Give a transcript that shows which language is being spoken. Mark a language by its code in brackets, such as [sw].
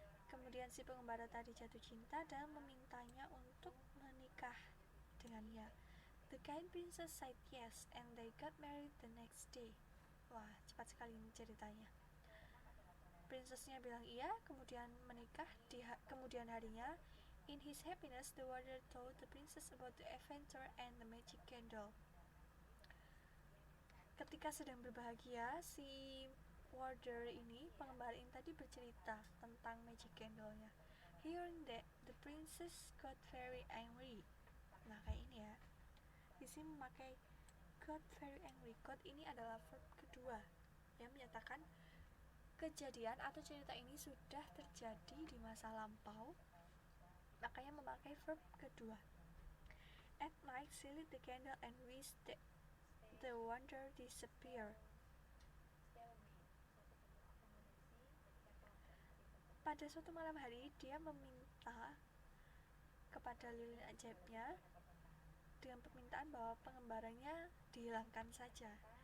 [id] Kemudian si pengembara tadi jatuh cinta dan memintanya untuk menikah dengannya. [en] The kind princess said yes, and they got married the next day. [id] Wah, cepat sekali ini ceritanya. Princessnya bilang iya, kemudian menikah di kemudian harinya. [en] In his happiness, the warder told the princess about the adventure and the magic candle. [id] Ketika sedang berbahagia, si warder ini, pengembara ini tadi bercerita tentang magic candle-nya. [en] Hearing that, the princess got very angry. [id] Nah, kayak ini ya. Di sini memakai got very angry. Got ini adalah verb kedua yang menyatakan kejadian atau cerita ini sudah terjadi di masa lampau, makanya memakai verb kedua. [en] At night, she lit the candle and wished that the wonder disappear. [id] Pada suatu malam hari, dia meminta kepada lilin ajaibnya dengan permintaan bahwa pengembaranya dihilangkan saja.